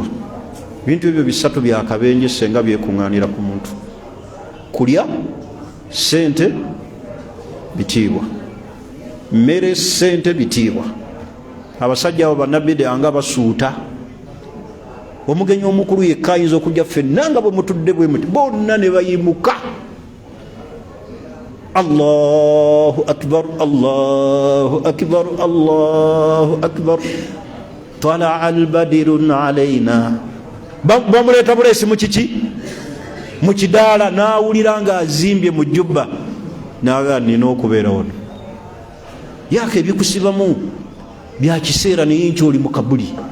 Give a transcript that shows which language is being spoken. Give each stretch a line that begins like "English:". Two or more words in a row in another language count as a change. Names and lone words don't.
Ganda: Ebintu ebyo bisatu byakabenje senga byekuŋŋaanira ku muntu: kulya, sente, bitiibwa. Mmere, sente, bitiibwa. Abasajja abo bannabidia nga basuuta. Omugenyi omukulu yekka ayinza okujja ffenna nga bwe mutudde bwe muti, bonna ne bayimuka.
Arabic: الله أكبر الله أكبر الله أكبر, طلع البدر علينا.
Ganda: Bamuleeta buleesi mu kiki? Mu kidaala, n'awulira ng'azimbye mu jjubba, n'agaa nina okubeera wano. Yaako ebikusibamu bya kiseera naye nti oli mu kabuli.